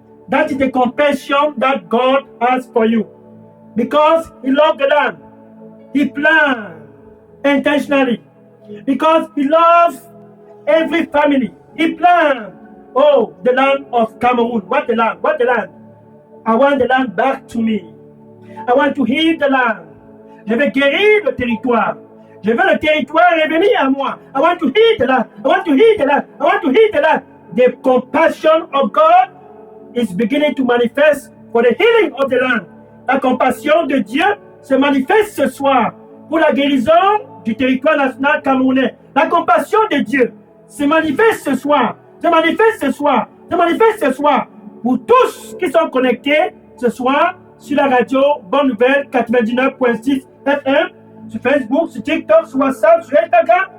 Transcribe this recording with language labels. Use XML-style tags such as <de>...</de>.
<en>That is the compassion that God has for you. Because He loves the land, He planned intentionally. Because He loves every family, He planned. Oh, the land of Cameroon. What the land? What the land? I want the land back to me. I want to heal the land.</en> <fr>Je vais guérir le territoire. Je veux le territoire revenir à moi.</fr> <en>I want to heal the land. I want to heal the land. I want to heal the land. The compassion of God is beginning to manifest for the healing of the land.</en> <fr>La compassion de Dieu se manifeste ce soir pour la guérison du territoire national camerounais. La compassion de Dieu se manifeste ce soir. Se manifeste ce soir. Se manifeste ce soir pour tous qui sont connectés ce soir sur la radio Bonne Nouvelle 99.6 FM, sur Facebook, sur TikTok, sur WhatsApp, sur Instagram.</fr>